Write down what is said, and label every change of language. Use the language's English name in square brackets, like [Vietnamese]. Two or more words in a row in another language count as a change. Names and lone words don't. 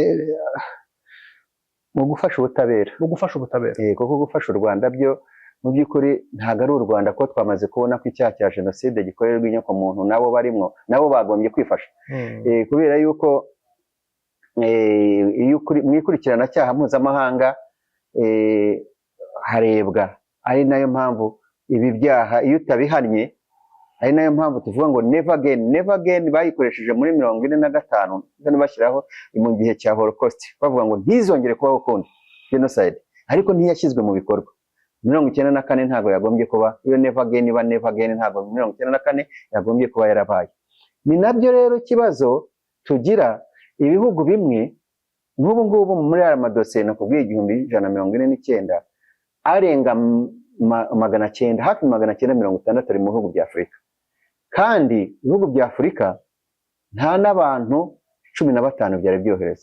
[Kinyarwanda] mu gufasha ubutabera, kuko gufasha u Rwanda byo mu by'ukuri ntabwo ari u Rwanda, ko twamaze kubona ko icyaha cya jenoside gikorerwa inyoko muntu nabo barimo, nabo bagombye kwifasha. Kubera yuko mu ikurikirana-cyaha mpuzamahanga harebwa, ari nayo mpamvu ibi byaha iyo utabihannye, ari nayo mpamvu tuvuga ngo [English] never again [Kinyarwanda] bayikoresheje muri 45 bashyiraho mu gihe cya Holocaust, bavuga ngo ntizongere kubaho ukundi genocide, ariko ntiyashyizwe mu bikorwa. 94 ntabwo yagombye kuba, iyo [English] never again [Kinyarwanda] ntabwo 94 yagombye kuba yarabaye. Ni nabyo rero ikibazo tugira, ibihugu bimwe nk'ubu ngubu muri aya madosiye nakubwiye 1149 arenga 900, hafi 960 ari mu bihugu bya Afurika, kandi ibihugu bya Afurika nta n'abantu 15 byari byohereza.